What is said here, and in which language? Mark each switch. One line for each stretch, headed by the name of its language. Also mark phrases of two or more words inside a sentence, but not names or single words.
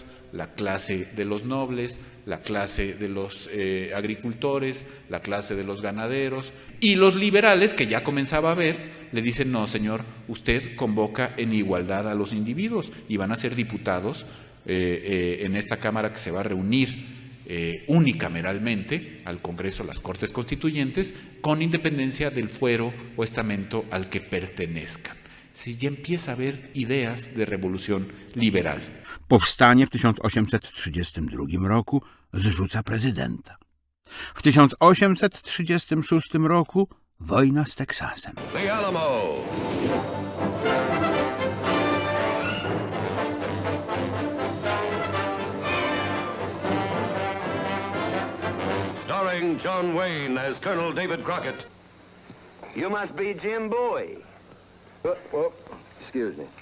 Spanish: la clase de los nobles, la clase de los agricultores, la clase de los ganaderos, y los liberales, que ya comenzaba a ver, le dicen: no, señor, usted convoca en igualdad a los individuos y van a ser diputados en esta Cámara que se va a reunir unicameralmente al Congreso, las Cortes Constituyentes, con independencia del fuero o estamento al que pertenezcan. Si ya empieza a haber ideas de revolución liberal.
Polish: Powstanie w 1832 roku zrzuca prezydenta. W 1836 roku wojna z Teksasem.
English: The Alamo. Starring John Wayne as Colonel David Crockett. You must be Jim Bowie. Excuse me.